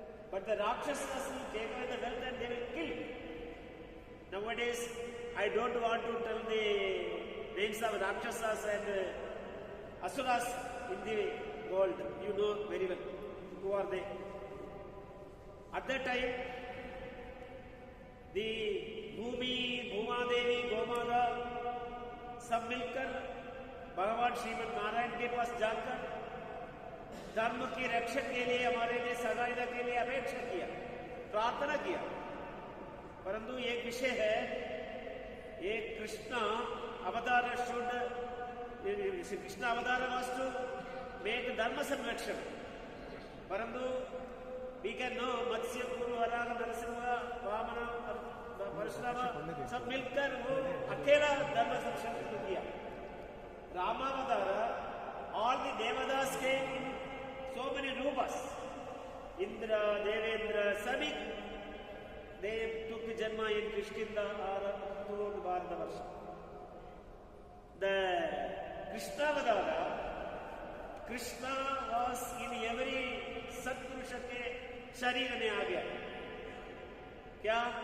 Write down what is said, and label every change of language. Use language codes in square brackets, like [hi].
[en] But the Rakshasas will take away the wealth and they will kill. Nowadays, I don't want to tell the names of Rakshasas and Asuras in the world. You know very well who are they. At that time, [hi] the Bhumi, Bhuma Devi, Gomada, सब मिलकर भगवान श्रीमद नारायण के पास जाकर धर्म की रक्षा के लिए, हमारे लिए सहायता के लिए अपेक्षा किया, प्रार्थना किया। परंतु एक विषय है, एक कृष्ण अवतार कृष्ण अवतार [en] was to make [hi] धर्म संरक्षण। परंतु [en] we can know [hi] मत्स्य पूर्व वराह नरसिंह वामन परशुराम सब मिलकर वो अकेला धर्म संरक्षण किया। [en] Ramavatar, all the devadas came in so many rupas, Indra, Devendra, Sabi, they took Janma in Krishkinda or throughout Bharatavarsa. The Krishna Avadara, Krishna was in every Satpurusha [hi] ke sharir mein aa gaya. Kya?